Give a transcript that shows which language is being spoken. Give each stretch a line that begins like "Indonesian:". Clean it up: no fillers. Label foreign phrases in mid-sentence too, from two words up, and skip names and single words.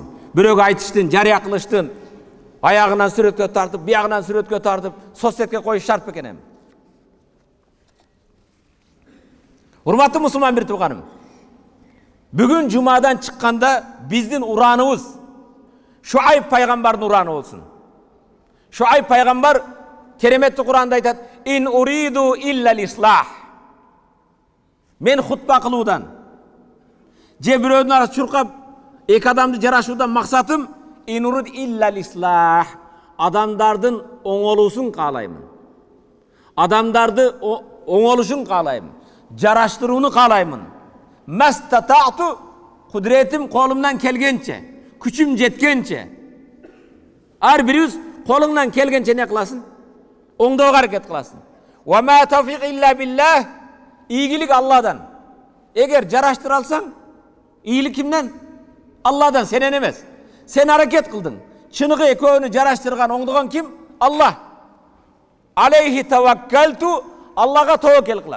Kyrgyz: Бирөөгө айтыштын, жарыя кылыштын, аягынан сүрөткө тартып, биягынан сүрөткө тартып, соцсетке коюш шарт бекен эми. Урматтуу мусулман бир тууганым, бүгүн жумадан чыкканда биздин ураныбыз Шуайб пайгамбардын ураны болсун. Шуайб пайгамбар кереметтүү Куранда айтат:
Arabic: "إن أريد إلا الإصلاح."
Kyrgyz: Мен хутба кылуудан, же бирөөнүн арасы чуркап, эки адамды жарашуудан максатым
Arabic: إن أريد إلا الإصلاح.
Kyrgyz: Адамдардын оңолуусун каалаймын. Адамдарды оңолушун каалаймын. Жараштырууну каалаймын. Мастатату, кудретим колумдан келгенче, күчүм жеткенче. Ар бирибиз колуңдан келгенче не кыласың? Оңдоого аракет кыласың.
Arabic: وما توفيقي إلا بالله.
Kyrgyz: Ийгилик Алладан. Эгер жараштыра алсаң, ийгилик кимден? Алладан, сенен эмес. Сен аракет кылдың. Чыныгы экөөнү жараштырган, оңдогон ким? Аллах.
Arabic: عليه توكلت,
Kyrgyz: Аллага тоокел кылам.